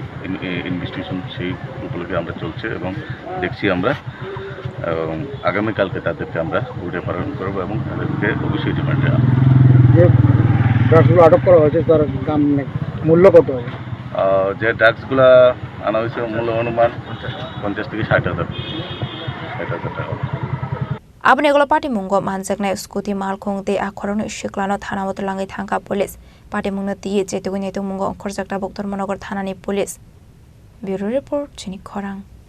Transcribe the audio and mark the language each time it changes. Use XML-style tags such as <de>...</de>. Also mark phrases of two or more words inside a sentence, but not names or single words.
<bn>ইনভেস্টিগেশন সেই উপলক্ষে আমরা চলছে এবং দেখছি আমরা এবং আগামীকালকে তাদেরকে আমরা কোর্টে প্রেরণ করবো এবং তাদেরকে অবশ্যই রিমান্ডে আনবো। ড্রাগসগুলো আটক করা হয়েছে তার দাম মূল্য কত হবে? যে ড্রাগসগুলো আনা হয়েছে মূল্য অনুমান 50 থেকে 60,000 টাকা হবে।</bn> <trp>Abang egola party munggo manjak na skuti malkhong te akhorong shiklano thana motor langai thangka</trp> <en>police party</en> <trp>mungna tiye chetugun etu munggo khorjakta boktor monogar thana ni police.</trp> <en>Bureau report</en> <trp>Chini Khorang.</trp>